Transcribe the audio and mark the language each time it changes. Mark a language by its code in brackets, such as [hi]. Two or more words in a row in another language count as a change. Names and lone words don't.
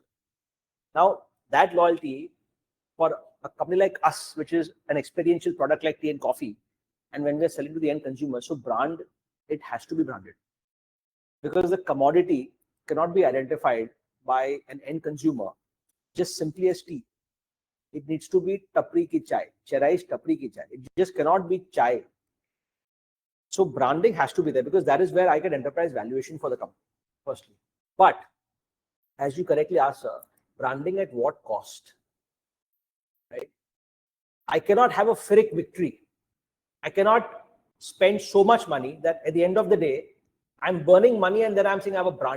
[en] Now, that loyalty for a company like us, which is an experiential product like tea and coffee, and when we're selling to the end consumer, so brand, it has to be branded. Because the commodity cannot be identified by an end consumer just simply as tea. It needs to be Tapri ki chai, Cherise Tapri ki chai. It just cannot be chai. So branding has to be there because that is where I get enterprise valuation for the company, firstly. But as you correctly asked, sir, branding at what cost? Right? I cannot have a Pyrrhic victory. I cannot spend so much money that at the end of the day, I'm burning money and then I'm saying I have a brand.